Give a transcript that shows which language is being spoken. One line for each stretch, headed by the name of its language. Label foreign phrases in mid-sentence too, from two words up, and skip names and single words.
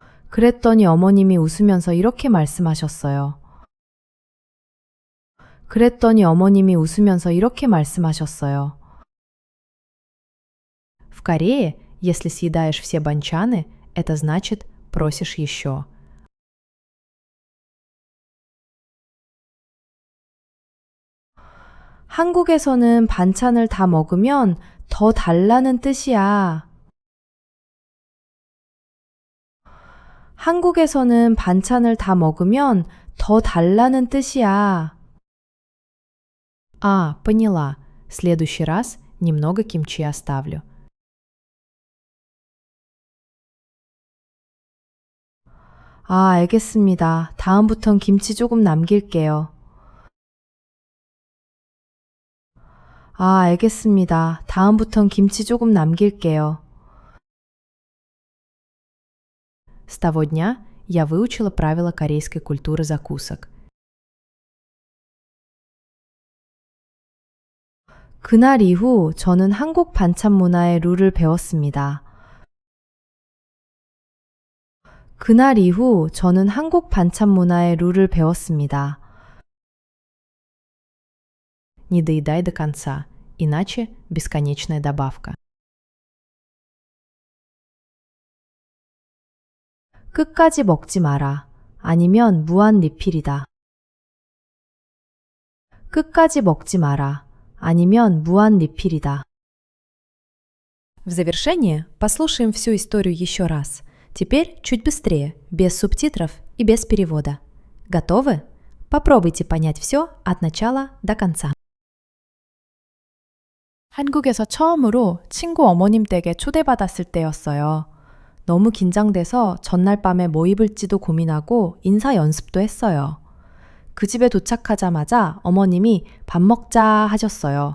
Korean: 그랬더니 어머님이 웃으면서 이렇게 말씀하셨어요. 그랬더니 어머님이 웃으면서 이렇게 말씀하셨어요.
Russian: В Корее, если съедаешь все банчаны, это значит просишь еще.
Korean: 한국에서는 반찬을 다 먹으면 더 달라는 뜻이야. 한국에서는 반찬을 다 먹으면 더 달라는 뜻이야.
Russian: А, поняла. В следующий раз немного кимчи оставлю.
Korean: 아, 알겠습니다. 다음부턴 김치 조금 남길게요. 아, 알겠습니다. 다음부턴 김치 조금 남길게요.
Russian: С того дня я выучила правила корейской культуры закусок.
Korean: 그날 이후 저는 한국 반찬 문화의 룰을 배웠습니다. 그날 이후 저는 한국 반찬 문화의 룰을 배웠습니다.
Russian: Не доедай до конца, иначе бесконечная добавка.
Korean: 끝까지 먹지 마라. 아니면 무한 리필이다. 끝까지 먹지 마라. 아니면 무한 리필이다.
Russian: В завершение послушаем всю историю еще раз. Теперь чуть быстрее, без субтитров и без перевода. Готовы? Попробуйте понять все от начала до конца.
Korean: 한국에서 처음으로 친구 어머님 댁에 초대받았을 때였어요. 너무 긴장돼서 전날 밤에 뭐 입을지도 고민하고 인사 연습도 했어요. 그 집에 도착하자마자 어머님이 밥 먹자 하셨어요.